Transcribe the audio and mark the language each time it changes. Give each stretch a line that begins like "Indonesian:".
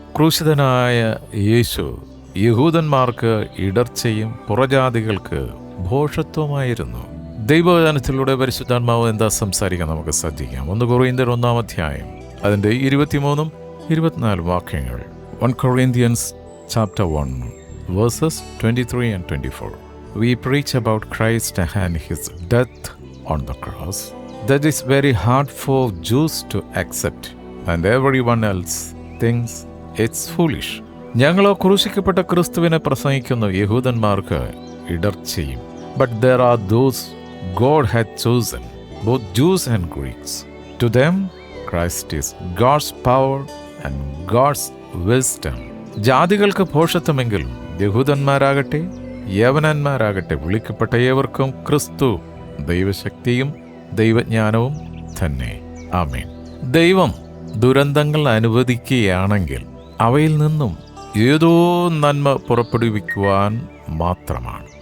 Malayalam: ക്രൂശിതനായ യേശു യഹൂദന്മാർക്ക് ഇടർച്ചയും പുറജാതികൾക്ക് ഭോഷത്വമായിരുന്നു. ദൈവവചനത്തിലൂടെ പരിശുദ്ധാത്മാവ് എന്താ സംസാരിക്കാൻ നമുക്ക് ശ്രദ്ധിക്കാം. 1 കൊറിന്ത്യർ 1-ാം അധ്യായം അതിൻ്റെ 23 24 വാക്യങ്ങൾ.
English: 1 Corinthians chapter 1 verses 23 and 24. We preach about Christ and his death on the cross. That is very hard for Jews to accept, and everyone else thinks it's foolish.
Malayalam: ഞങ്ങളോ ക്രൂശിക്കപ്പെട്ട ക്രിസ്തുവിനെ പ്രസംഗിക്കുന്നു, യഹൂദന്മാർക്ക് ഇടർച്ചയും.
English: But there are those God had chosen, both Jews and Greeks. To them Christ is God's power and God's wisdom.
Malayalam: ജാതികൾക്ക് ഭോഷത്വമെങ്കിലും യഹൂദന്മാരാകട്ടെ യവനന്മാരാകട്ടെ വിളിക്കപ്പെട്ട ഏവർക്കും ക്രിസ്തു ദൈവശക്തിയും ദൈവജ്ഞാനവും തന്നെ. ആമേൻ. ദൈവം ദുരന്തങ്ങൾ അനുവദിക്കുകയാണെങ്കിൽ അവയിൽ നിന്നും ഏതോ നന്മ പുറപ്പെടുവിക്കുവാൻ മാത്രമാണ്.